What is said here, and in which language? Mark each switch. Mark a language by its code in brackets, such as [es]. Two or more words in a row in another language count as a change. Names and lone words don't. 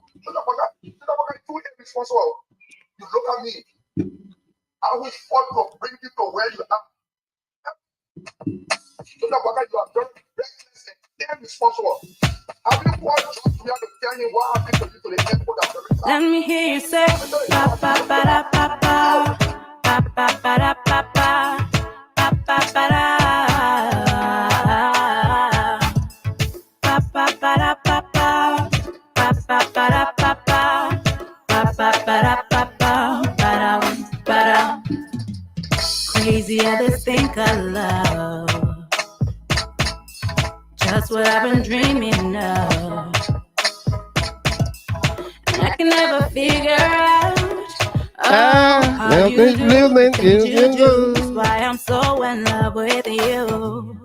[en] You're too irresponsible. You look at me. I will fight to bring you to where you are. You are very reckless and irresponsible. Have you watched George Weah to tell him what happened to you to the airport? Let me hear you say pa pa pa da pa pa pa pa pa da pa pa pa pa pa da pa pa pa da pa pa pa pa pa da pa pa pa pa pa da pa pa pa da. Crazy at this thing called love, just what I've been dreaming of. I can never figure out how you do why I'm so in love with you.